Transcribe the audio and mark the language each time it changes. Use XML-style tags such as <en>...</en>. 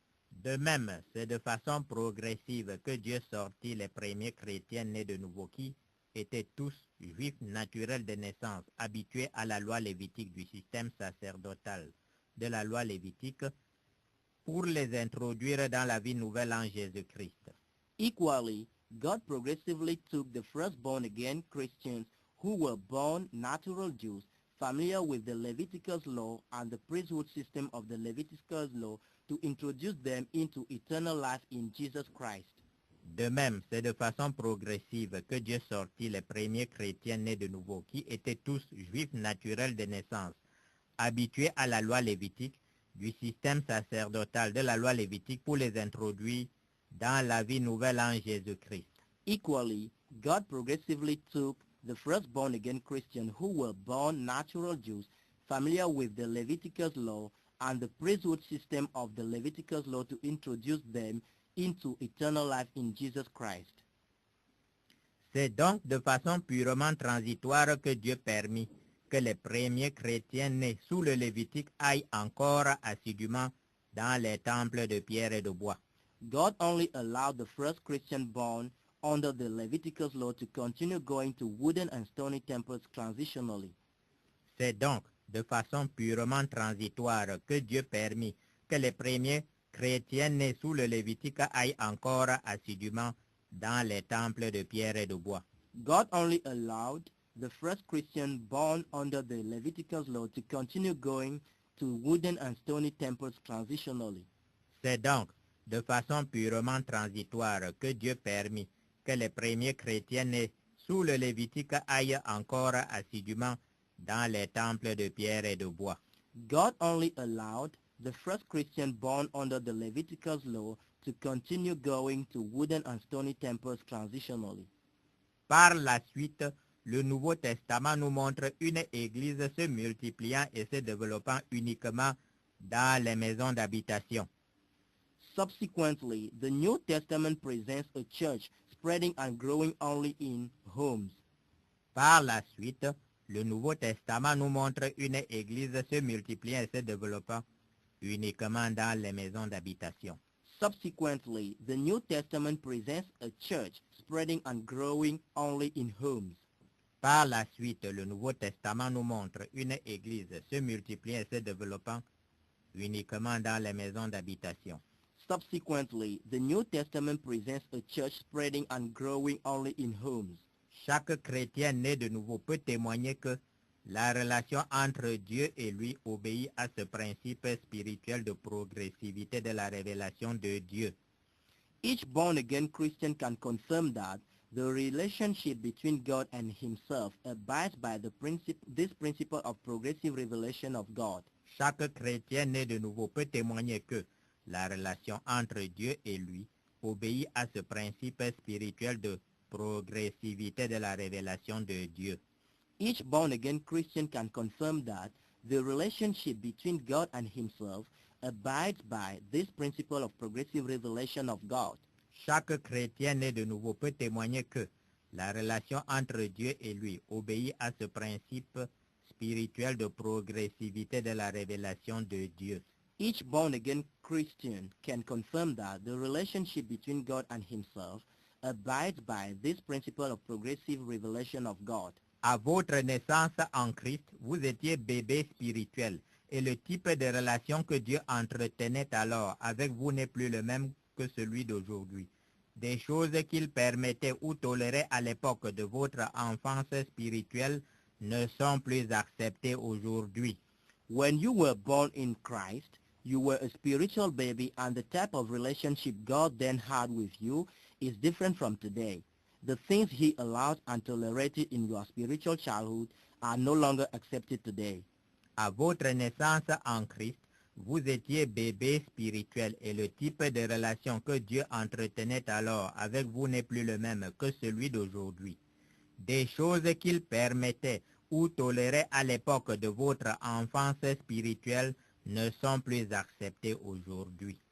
<fr>De même, c'est de façon progressive que Dieu sortit les premiers chrétiens nés de nouveau qui étaient tous juifs naturels de naissance, habitués à la loi lévitique du système sacerdotal de la loi lévitique, pour les introduire dans la vie nouvelle en Jésus-Christ.</fr> <en>Equally, God progressively took the first born-again Christians who were born natural Jews, familiar with the Leviticus law and the priesthood system of the Leviticus law, to introduce them into eternal life in Jesus Christ.</en> <fr>De même, c'est de façon progressive que Dieu sortit les premiers chrétiens nés de nouveau, qui étaient tous juifs naturels de naissance, habitués à la loi lévitique, du système sacerdotal de la loi lévitique pour les introduire dans la vie nouvelle en Jésus-Christ.</fr> <en>Equally, God progressively took the first born-again Christians who were born natural Jews, familiar with the Leviticus law and the priesthood system of the Leviticus law to introduce them into eternal life in Jesus Christ.</en> <fr>C'est donc de façon purement transitoire que Dieu permit que les premiers chrétiens nés sous le Lévitique aillent encore assidûment dans les temples de pierre et de bois.</fr> <en>God only allowed the first Christian born under the Leviticus law to continue going to wooden and stony temples transitionally.</en> <fr>C'est donc de façon purement transitoire que Dieu permit que les premiers chrétiens nés sous le Lévitique aillent encore assidûment dans les temples de pierre et de bois.</fr> <en>God only allowed the first Christian born under the Leviticus law to continue going to wooden and stony temples transitionally.</en> <fr>C'est donc de façon purement transitoire que Dieu permit que les premiers chrétiens nés sous le Lévitique aillent encore assidûment dans les temples de pierre et de bois.</fr> <en>God only allowed the first Christian born under the Leviticus law to continue going to wooden and stony temples transitionally.</en> <fr>Par la suite, le Nouveau Testament nous montre une église se multipliant et se développant uniquement dans les maisons d'habitation.</fr> <en>Subsequently, the New Testament presents a church spreading and growing only in homes.</en> <fr>Par la suite, le Nouveau Testament nous montre une église se multipliant et se développant uniquement dans les maisons d'habitation.</fr> <en>Subsequently, the New Testament presents a church spreading and growing only in homes.</en> <fr>Par la suite, le Nouveau Testament nous montre une église se multipliant et se développant uniquement dans les maisons d'habitation.</fr> <en>Subsequently, the New Testament presents a church spreading and growing only in homes.</en> <fr>Chaque chrétien né de nouveau peut témoigner que la relation entre Dieu et lui obéit à ce principe spirituel de progressivité de la révélation de Dieu.</fr> <en>Each born-again Christian can confirm that the relationship between God and himself abides by this principle of progressive revelation of God.</en> <fr>Chaque chrétien né de nouveau peut témoigner que la relation entre Dieu et lui obéit à ce principe spirituel de progressivité de la révélation de Dieu.</fr> <en>Each born-again Christian can confirm that the relationship between God and himself abides by this principle of progressive revelation of God.</en> <fr>Chaque chrétien né de nouveau peut témoigner que la relation entre Dieu et lui obéit à ce principe spirituel de progressivité de la révélation de Dieu.</fr> <en>Each born-again Christian can confirm that the relationship between God and himself abides by this principle of progressive revelation of God.</en> <fr>À votre naissance en Christ, vous étiez bébé spirituel et le type de relation que Dieu entretenait alors avec vous n'est plus le même que celui d'aujourd'hui. Des choses qu'il permettait ou tolérait à l'époque de votre enfance spirituelle ne sont plus acceptées aujourd'hui.</fr> <en>When you were born in Christ, you were a spiritual baby, and the type of relationship God then had with you is different from today. The things he allowed and tolerated in your spiritual childhood are no longer accepted today.</en> <fr>À votre naissance en Christ, vous étiez bébé spirituel et le type de relation que Dieu entretenait alors avec vous n'est plus le même que celui d'aujourd'hui. Des choses qu'il permettait ou tolérait à l'époque de votre enfance spirituelle ne sont plus acceptées aujourd'hui.</fr>